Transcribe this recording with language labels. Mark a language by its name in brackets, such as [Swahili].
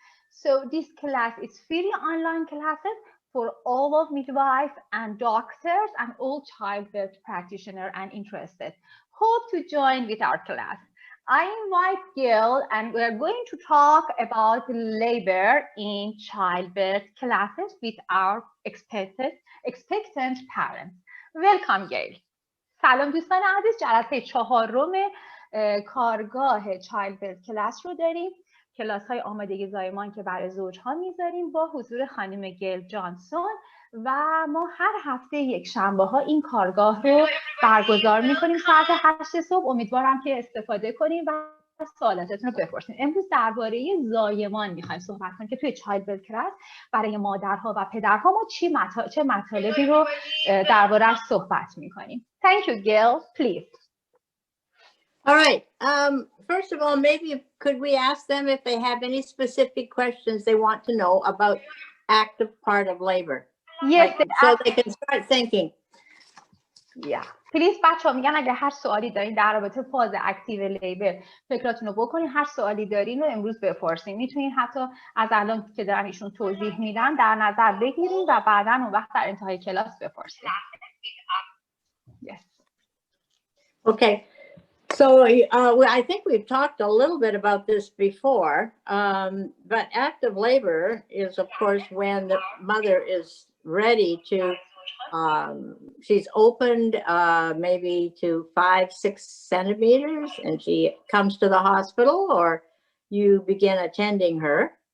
[English] So this class is free online classes for all of midwives and doctors and all childbirth practitioners and interested. Hope to join with our class. I invite Gail, and we're going to talk about labor in childbirth classes with our expectant parents. Welcome, Gail. [Persian] سلام دوستان عزیز، جلسه 4 کارگاه چایلدبرت کلاس رو داریم. کلاس های آمادگی زایمان که برای زوجها میذاریم با حضور خانم گیل جانسون و ما هر هفته یک شنبه ها این کارگاه رو برگزار میکنیم ساعت 8 صبح. امیدوارم که استفاده کنیم و سوالاتتون رو بپرسیم. امروز درباره زایمان میخوایم صحبت کنیم که توی چایلدبرت کلاس برای مادرها و پدرها ما چه مطالبی رو درباره‌اش صحبت میکنیم. [English] Thank you, Gail. Please. All right. First of all, maybe could we ask them if they have any specific questions they want to know about active part of labor? Yes. So they can start thinking. Yeah. [Persian] Please بچه‌ها میگن اگه هر سوالی دارین در رابطه فاز اکتیو لیبر فکراتون رو بکنین، هر سوالی دارین رو امروز بپرسین. میتونین حتی از الان که دارن ایشون توضیح میدن در نظر بگیرین و بعداً اون وقت در انتهای کلاس بپرسین. [English] Yes. Okay. So I think we've talked a little bit about this before, but active labor is, of course, when the mother is ready to, she's opened maybe to 5-6 centimeters and she comes to the hospital or you begin attending her.